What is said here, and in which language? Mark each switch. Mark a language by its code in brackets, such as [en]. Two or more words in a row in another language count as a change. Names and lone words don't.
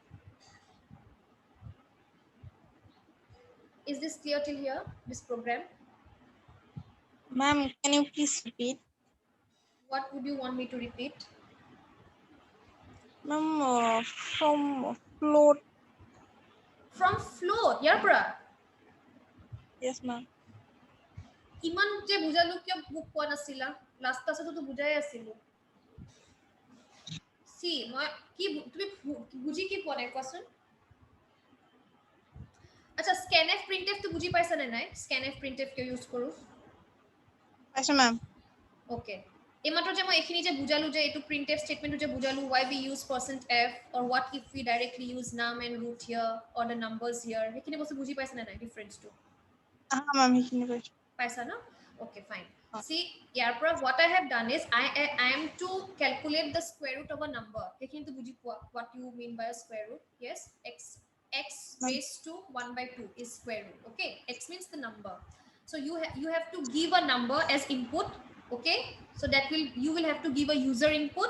[en] Is this clear till here, this program? Ma'am, can you please repeat? What would you want me to repeat? Ma'am, from float. From float, [as] ইয়াৰ পৰা [en] Yes, ma'am. [as] ইমান যে বুজালো কিয় বুক কোৱা নাছিলা? লাষ্ট ক্লাছতো তো বুজাই আছিলো। সি মই কি তুমি বুজি কি পোৱা নাই কোৱাচোন? আচ্ছা, scanf printf তো বুজি পাইছা নে নাই? scanf printf কিয় ইউজ কৰো? [en] Yes, ma'am. [as] ওকে, এইমাত্ৰ যে মই এইখিনি যে বুজালো যে এইটো printf statement যে বুজালো [en] why we use %f or what if we directly use num and root here or the numbers here, [as] সেইখিনি বস্তু বুজি পাইছা নে নাই [en] difference to? [as] Ma'am, সেইখিনি পাইছো। Paisa, [en] no? Okay, fine. See, Yarpra, what I have done is I am to calculate the square root of a number. What you mean by a square root? Yes, x raised to 1 by 2 is square root. Okay, x means the number. So you have to give a number as input. Okay, so that you will have to give a user input.